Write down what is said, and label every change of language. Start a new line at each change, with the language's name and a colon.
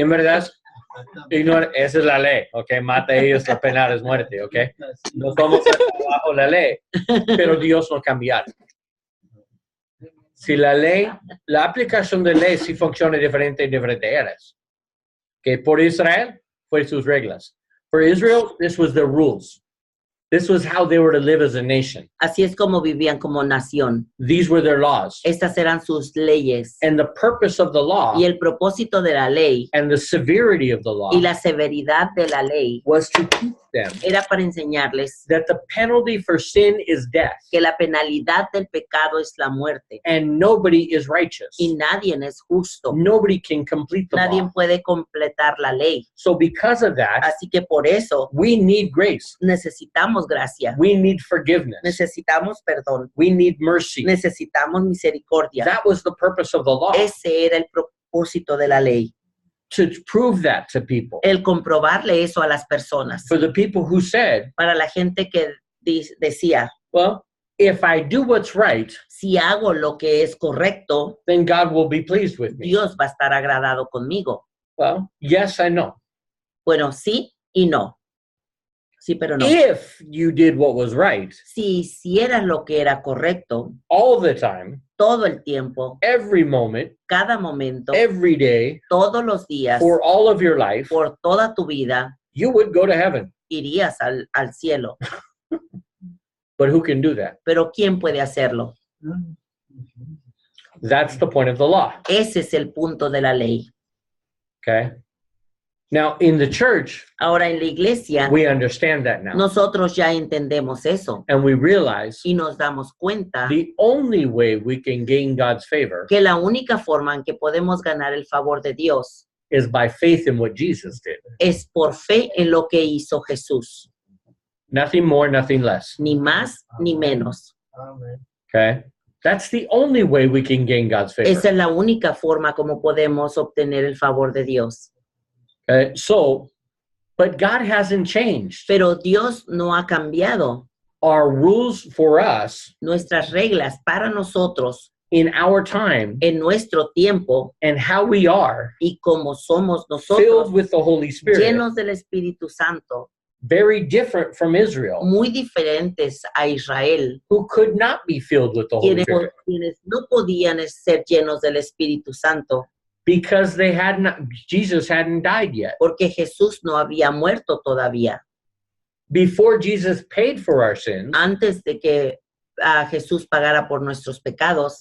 Spanish: en verdad, esa es la ley, ¿ok? Mata a ellos, la pena es muerte, ¿ok? No somos bajo la ley, pero Dios no cambia. Si la ley, la aplicación de ley sí funciona diferente en diferentes áreas. Que por Israel, fue sus reglas.
English: For Israel, this was their rules. This was how they were to live as a nation.
Spanish: Así es como vivían como nación.
English: These were their laws.
Spanish: Estas eran sus leyes.
English: And the purpose of the law
Spanish: y el propósito de la ley
English: and the severity of the law
Spanish: y la severidad de la ley
English: was to teach them
Spanish: era para enseñarles
English: that the penalty for sin is death.
Spanish: Que la penalidad del pecado es la muerte.
English: And nobody is righteous.
Spanish: Y nadie es justo.
English: Nobody can complete the
Spanish: nadie
English: law.
Spanish: Puede completar la ley.
English: So because of that,
Spanish: así que por eso
English: we need grace.
Spanish: Necesitamos gracia.
English: We need forgiveness.
Spanish: Necesitamos perdón.
English: We need mercy.
Spanish: Necesitamos misericordia.
English: That was the purpose of the law.
Spanish: Ese era el propósito de la ley.
English: To prove that to people.
Spanish: El comprobarle eso a las personas.
English: For the people who said,
Spanish: para la gente que decía,
English: well, if I do what's right,
Spanish: Si hago lo que es correcto,
English: then God will be pleased with me.
Spanish: Dios va a estar agradado conmigo.
English: Well, yes and no.
Spanish: Bueno, sí y no. Sí, pero no.
English: If you did what was right
Spanish: Si hicieras lo que era correcto
English: all the time,
Spanish: todo el tiempo,
English: every moment,
Spanish: cada momento,
English: every day,
Spanish: todos los días,
English: for all of your life,
Spanish: por toda tu vida,
English: you would go to heaven.
Spanish: irías al cielo.
English: But who can do that?
Spanish: Pero ¿quién puede hacerlo?
English: That's the point of the law.
Spanish: Ese es el punto de la ley.
English: Okay? Now, in the church,
Spanish: Ahora en la iglesia,
English: we understand that now.
Spanish: nosotros ya entendemos eso
English: And we realize
Spanish: y nos damos cuenta
English: the only way we can gain God's favor
Spanish: que la única forma en que podemos ganar el favor de Dios
English: is by faith in what Jesus did.
Spanish: es por fe en lo que hizo Jesús.
English: Nothing more, nothing less.
Spanish: Ni más ni menos. Amén.
English: Okay? That's the only way we can gain God's favor.
Spanish: Esa es la única forma como podemos obtener el favor de Dios.
English: Okay? But God hasn't changed.
Spanish: Pero Dios no ha cambiado.
English: Our rules for us
Spanish: Nuestras reglas para nosotros
English: in our time
Spanish: en nuestro tiempo
English: and how we are
Spanish: y como somos nosotros
English: filled with the Holy Spirit,
Spanish: llenos del Espíritu Santo,
English: very different from Israel,
Spanish: muy diferentes a Israel,
English: who could not be filled with the Holy Spirit
Spanish: quienes no podían ser llenos del Espíritu Santo
English: because Jesus hadn't died yet.
Spanish: porque Jesús no había muerto todavía.
English: Before Jesus paid for our sins,
Spanish: Antes de que Jesús pagara por nuestros pecados,